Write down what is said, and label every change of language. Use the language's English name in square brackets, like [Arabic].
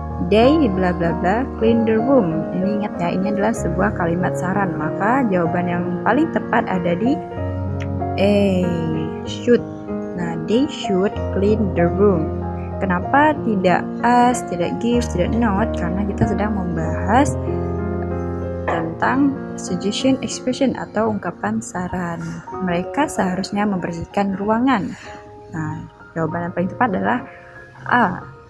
[English] They bla bla bla clean the room. [Indonesian] Ini ingat ya, ini adalah sebuah kalimat saran. Maka jawaban yang paling tepat ada di A. [English] Should. Nah, they should clean the room. [Indonesian] Kenapa tidak ask, tidak give, tidak not? Karena kita sedang membahas tentang suggestion expression atau ungkapan saran. Mereka seharusnya membersihkan ruangan. Nah, jawaban yang paling tepat adalah A.